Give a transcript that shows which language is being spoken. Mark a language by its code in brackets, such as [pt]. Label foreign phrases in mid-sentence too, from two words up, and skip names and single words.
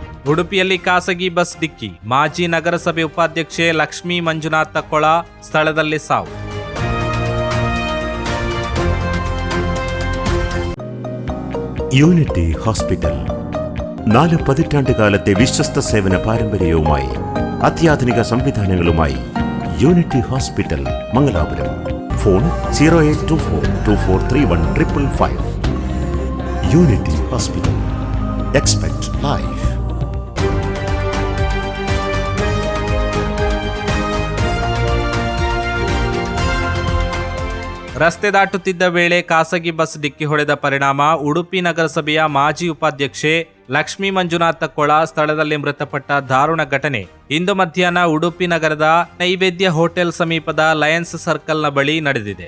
[kn] ಉಡುಪಿಯಲ್ಲಿ ಖಾಸಗಿ ಬಸ್ ಡಿಕ್ಕಿ, ಮಾಜಿ ನಗರಸಭೆ ಉಪಾಧ್ಯಕ್ಷೆ ಲಕ್ಷ್ಮೀ ಮಂಜುನಾಥ ಕೊಳ ಸ್ಥಳದಲ್ಲಿ ಸಾವು. [ml] യൂണിറ്റി ഹോസ്പിറ്റൽ 4 പതിറ്റാണ്ടുകാലത്തെ വിശ്വസ്ത സേവന പാരമ്പര്യവുമായി അത്യാധുനിക സംവിധാനങ്ങളുമായി യൂണിറ്റി ഹോസ്പിറ്റൽ മംഗലാപുരം. ഫോൺ 0824243155. [en] Unity Hospital. Expect Life. [kn] ರಸ್ತೆ ದಾಟುತ್ತಿದ್ದ ವೇಳೆ ಖಾಸಗಿ ಬಸ್ ಡಿಕ್ಕಿ ಹೊಡೆದ ಪರಿಣಾಮ ಉಡುಪಿ ನಗರಸಭೆಯ ಮಾಜಿ ಉಪಾಧ್ಯಕ್ಷೆ ಲಕ್ಷ್ಮೀ ಮಂಜುನಾಥ ಕೊಳ ಸ್ಥಳದಲ್ಲಿ ಮೃತಪಟ್ಟ ದಾರುಣ ಘಟನೆ ಇಂದು ಮಧ್ಯಾಹ್ನ ಉಡುಪಿ ನಗರದ ನೈವೇದ್ಯ ಹೋಟೆಲ್ ಸಮೀಪದ ಲಯನ್ಸ್ ಸರ್ಕಲ್ನ ಬಳಿ ನಡೆದಿದೆ.